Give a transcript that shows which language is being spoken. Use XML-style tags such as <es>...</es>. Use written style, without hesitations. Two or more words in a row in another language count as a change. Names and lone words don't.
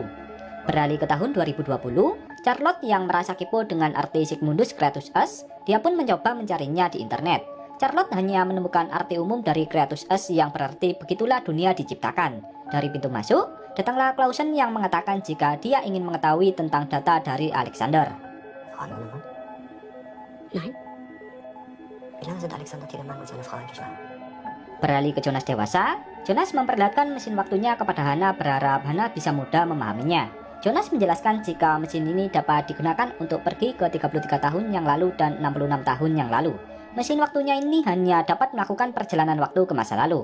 <id>Beralih ke tahun 2020, Charlotte yang merasa kepo dengan arti Sigmundus Kratus, dia pun mencoba mencarinya di internet. Charlotte hanya menemukan arti umum dari Kratus yang berarti begitulah dunia diciptakan. Dari pintu masuk, datanglah Clausen yang mengatakan jika dia ingin mengetahui tentang data dari Alexander.</id> <de>Frau Neumann? Nein. Wie lange sind Alexander Tiedemann und seine Frau eigentlich wahr?</de> <id>Beralih ke Jonas dewasa, Jonas memperlihatkan mesin waktunya kepada Hannah berharap Hannah bisa mudah memahaminya. Jonas menjelaskan jika mesin ini dapat digunakan untuk pergi ke 33 tahun yang lalu dan 66 tahun yang lalu. Mesin waktunya ini hanya dapat melakukan perjalanan waktu ke masa lalu.</id>